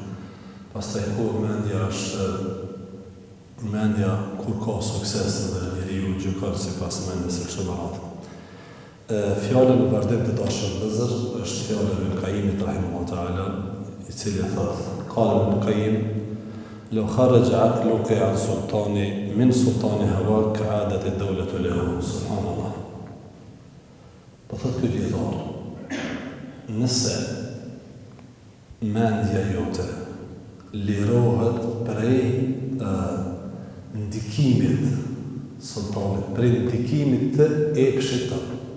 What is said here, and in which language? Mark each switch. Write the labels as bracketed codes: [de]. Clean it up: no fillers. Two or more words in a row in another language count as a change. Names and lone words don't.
[sq] Pastaj kur mendja kur ka sukses dhe njeriu gjykon sipas mendjes së kështu me radhë. Fjala në vazhdim të dashur vëllezër është fjala e Ibn Qayyimit [ar] رحمه الله تعالى, [sq] i cili thotë: [ar] "قال ابن القيم لو خرج عقلك عن سلطاني من سلطاني هواك عادت الدولة له." Subhanallah. [sq] Po thotë këtë dietar, nëse mendja jote lirohet prej ndikimit sultanit, prej ndikimit të epshit tënd.